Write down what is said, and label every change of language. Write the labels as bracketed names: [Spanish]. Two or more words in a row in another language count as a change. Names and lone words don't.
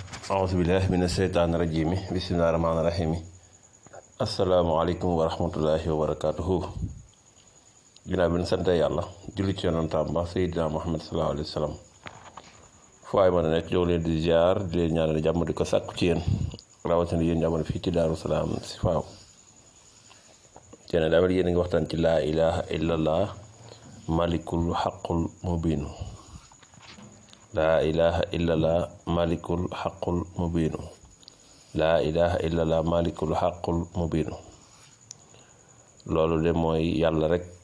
[Arabic] أعوذ بالله من الشيطان الرجيم بسم الله الرحمن الرحيم السلام عليكم ورحمة الله وبركاته [Wolof] ginnaaw bi ñu sant yàlla julli ci yonentam ba Seydina Muhammad [Arabic] صلى الله عليه وسلم [Wolof] fu waay mën a nekk jow leen di ziar di leen ñaanal jàmm di ko sàkku ci yéen rawatina yéen jamono fii ci Daaru Salaam si faaw yéen daal yéen a ngi waxtaan ci [Arabic] لا إله إلا الله الملك الحق المبين لا إله إلا الله الملك الحق المبين لا إله إلا الله الملك الحق المبين [Wolof] loolu de mooy yàlla rek